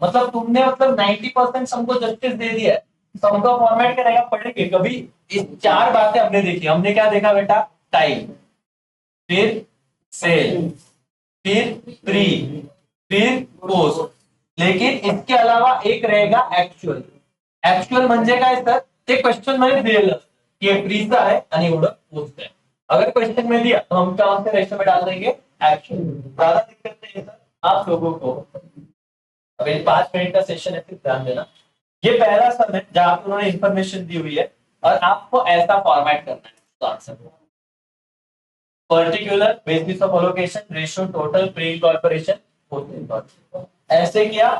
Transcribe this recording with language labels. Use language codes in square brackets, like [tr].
[hi] मतलब तुमने मतलब 90% हमको जस्टिस दे दिया है। सम का फॉर्मेट क्या रहेगा पढ़ेंगे कभी। इस 4 बातें हमने देखी। हमने क्या देखा बेटा, टाइम, फिर सेल, फिर प्री, फिर पोस्ट, लेकिन इसके अलावा एक रहेगा एक्चुअल। [mr] एक्चुअल म्हणजे काय सर, ते क्वेश्चन मध्ये दिलेलं की हे प्रीचा आहे आणि एवढं पोस्ट है। [hi] अगर क्वेश्चन में दिया तो हम क्या आंसर रेशो में डाल देंगे एक्चुअल। ज्यादा दिक्कत नहीं है सर आप लोगों को। अभी 5 मिनट का सेशन है, फिर ध्यान देना। ये पहला सम है जहां पर उन्होंने इंफॉर्मेशन दी हुई है और आपको ऐसा फॉर्मेट करना है तो answer particular, basis of allocation, ratio, total, pre incorporation, ऐसे किया।